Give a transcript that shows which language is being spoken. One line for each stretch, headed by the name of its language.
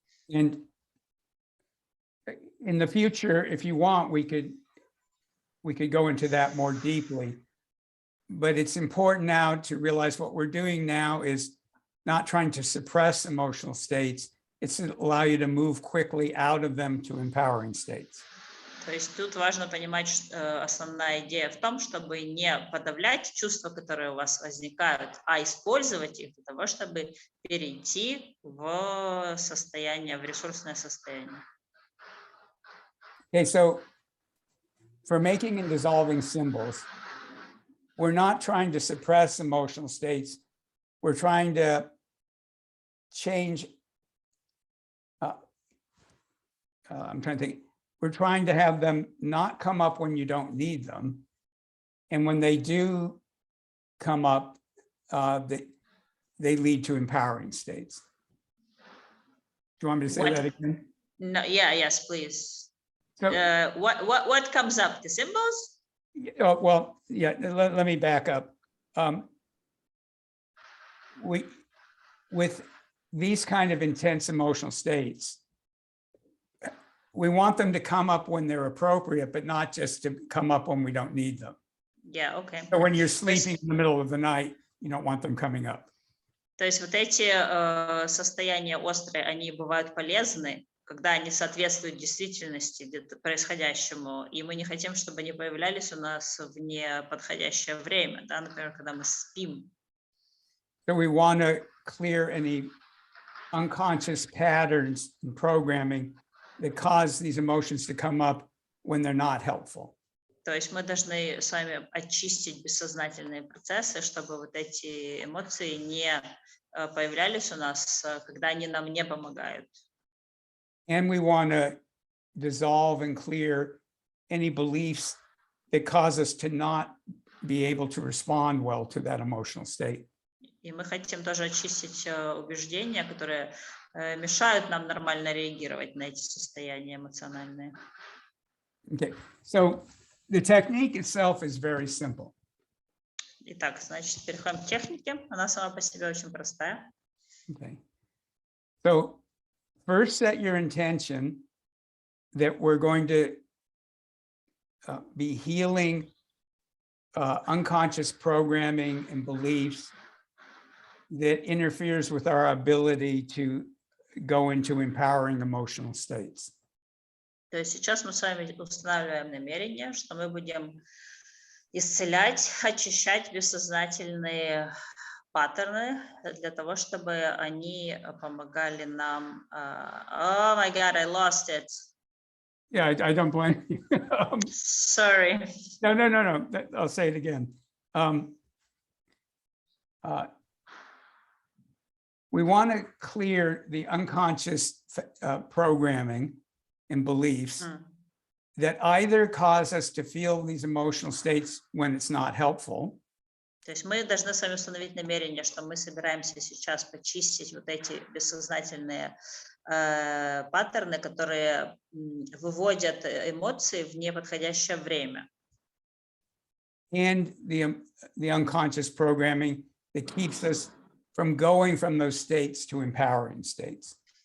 English: And in the future, if you want, we could go into that more deeply. But it's important now to realize what we're doing now is not trying to suppress emotional states. It's to allow you to move quickly out of them to empowering states.
Russian: То есть тут важно понимать, что основная идея в том, чтобы не подавлять чувства, которые у вас возникают, а использовать их для того, чтобы перейти в состояние, в ресурсное состояние.
English: Okay, so for making and dissolving symbols, we're not trying to suppress emotional states. We're trying to change. I'm trying to think. We're trying to have them not come up when you don't need them. And when they do come up, they lead to empowering states. Do you want me to say that again? No, yes, please. So, what comes up? The symbols? Well, yeah, let me back up. With these kind of intense emotional states, we want them to come up when they're appropriate, but not just to come up when we don't need them. Yeah, okay. So when you're sleeping in the middle of the night, you don't want them coming up.
Russian: То есть вот эти состояния острые, они бывают полезны, когда они соответствуют действительности, происходящему, и мы не хотим, чтобы они появлялись у нас в неподходящее время, да, например, когда мы спим.
English: So we want to clear any unconscious patterns in programming that cause these emotions to come up when they're not helpful.
Russian: То есть мы должны с вами очистить бессознательные процессы, чтобы вот эти эмоции не появлялись у нас, когда они нам не помогают.
English: And we want to dissolve and clear any beliefs that cause us to not be able to respond well to that emotional state.
Russian: И мы хотим тоже очистить убеждения, которые мешают нам нормально реагировать на эти состояния эмоциональные.
English: Okay, so the technique itself is very simple.
Russian: Итак, значит, переходим к технике. Она сама по себе очень простая.
English: Okay, so first set your intention that we're going to be healing unconscious programming and beliefs that interferes with our ability to go into empowering emotional states.
Russian: То есть сейчас мы с вами устанавливаем намерение, что мы будем исцелять, очищать бессознательные паттерны для того, чтобы они помогали нам.
English: Oh my God, I lost it. Yeah, I don't blame you. Sorry. No. I'll say it again. We want to clear the unconscious programming and beliefs that either cause us to feel these emotional states when it's not helpful.
Russian: То есть мы должны с вами установить намерение, что мы собираемся сейчас почистить вот эти бессознательные паттерны, которые выводят эмоции в неподходящее время.
English: And the unconscious programming that keeps us from going from those states to empowering states.